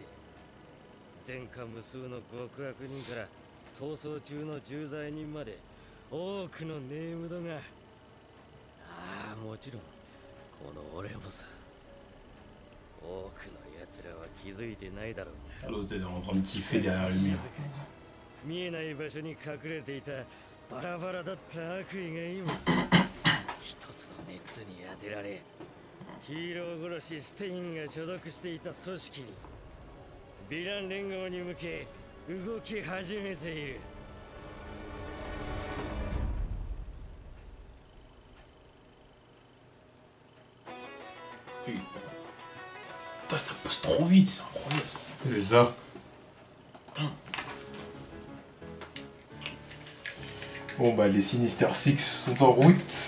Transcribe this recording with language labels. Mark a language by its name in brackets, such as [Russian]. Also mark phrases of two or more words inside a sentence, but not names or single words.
[Japanese] 前科無数の極悪人から逃走中の重罪人まで多くのネームドが。ああ、もちろんこの俺もさ。多くの奴らは気づいてないだろう。 [French] L'autre est en train de kiffer derrière le mur. [Japanese] 見えない場所に隠れていたバラバラだった悪意が今一つの熱に当てられ、ヒーロー殺しステインが所属していた組織にヴィラン連合に向け動き始めている。 [French] Putain, ça passe trop vite, c'est incroyable. C'est ça. Bon bah les Sinister Six sont en route.